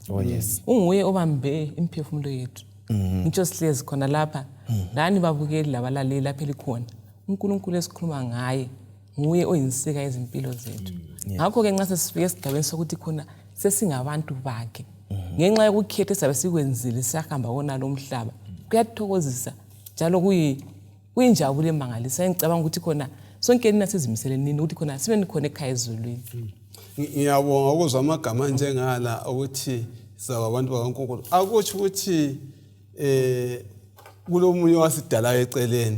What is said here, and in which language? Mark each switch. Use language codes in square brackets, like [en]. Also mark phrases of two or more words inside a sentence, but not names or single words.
[nd] Unguye obambe imphefumulo yethu. Ngitsho sihlezi khona lapha lani babukeli labalaleli lapha elikhona. uNkulunkulu esikhuluma ngaye nguye oyinsika yezimpilo zethu. Ngakho ke nxa sesifike esigabeni sokuthi khona sesingabantu bakhe ngenxa yokukhetha esabe sikwenzile siyahamba wona lo mhlaba kuyathokozisa njalo kuyinjabulo emangalisayo. Ngicabanga ukuthi khona sonke nina sizimisele nini ukuthi khona sibe nikhona ekhaya ezulwini. Ngiyabonga ukuzwa amagama njengala ukuthi sizaba abantu bakaNkulunkulu. Akutsho ukuthi kulomunye wasidala eceleni.